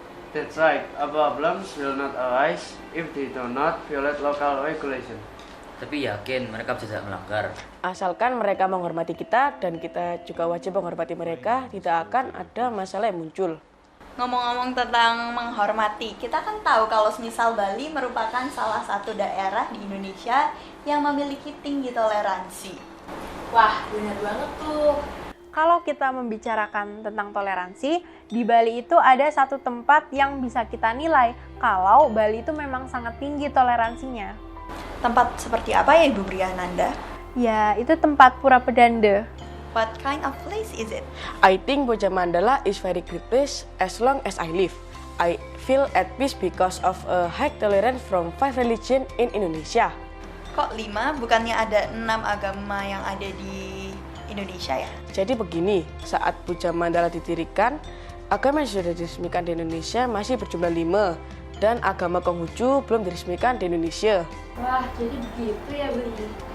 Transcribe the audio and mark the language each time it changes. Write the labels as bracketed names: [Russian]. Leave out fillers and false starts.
[English] That's right, a problems will not arise if they do not violate local regulation. [Indonesian] Tapi yakin mereka bisa tidak melanggar. Asalkan mereka menghormati kita dan kita juga wajib menghormati mereka, tidak akan ada masalah yang muncul. Ngomong-ngomong tentang menghormati, kita kan tahu kalau semisal Bali merupakan salah satu daerah di Indonesia yang memiliki tinggi toleransi. Wah, benar banget tuh. Kalau kita membicarakan tentang toleransi, di Bali itu ada satu tempat yang bisa kita nilai kalau Bali itu memang sangat tinggi toleransinya. Tempat seperti apa ya Ibu Briananda? Ya, itu tempat Pura Pedanda. [English] What kind of place is it? I think Boja Mandala is very great place as long as I live. I feel at peace because of a high tolerance from 5 religion in Indonesia. [Indonesian] Kok 5? Bukannya ada 6 agama yang ada di Indonesia ya? Jadi begini, saat Puja Mandala didirikan, agama yang sudah diresmikan di Indonesia masih berjumlah 5 dan agama Konghucu belum diresmikan di Indonesia. Wah, jadi begitu ya, Beli.